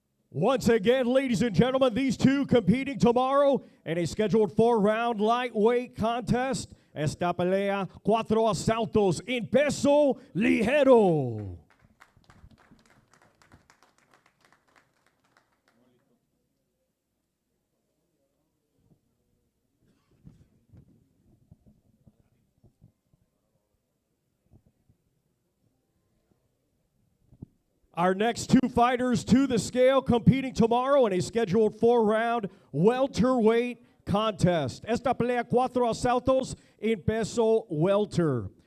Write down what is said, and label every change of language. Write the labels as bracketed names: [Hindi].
[English] Once again, ladies and gentlemen, these two competing tomorrow in a scheduled 4-round lightweight contest. [Spanish] Esta pelea 4 asaltos en peso ligero. [English] Our next two fighters to the scale competing tomorrow in a scheduled 4-round welterweight contest. [Spanish] Esta pelea 4 asaltos en peso welter.